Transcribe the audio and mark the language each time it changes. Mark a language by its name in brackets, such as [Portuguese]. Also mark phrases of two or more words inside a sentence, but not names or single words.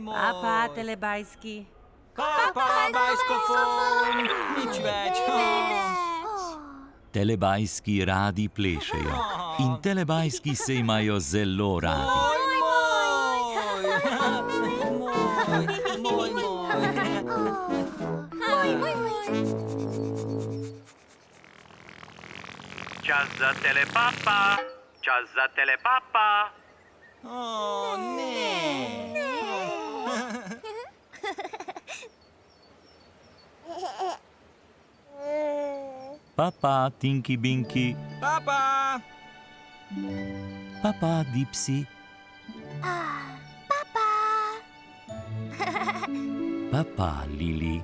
[Slovenian] Papa, telebajski. Papa, bajskofon! Nič več. Telebajski radi plešejo in telebajski se imajo zelo radi. Moj! Čas za telepapa! Čas za telepapa! O, ne! Papa, Tinky Binky, Papa! papa, Dipsy, papa, Lili,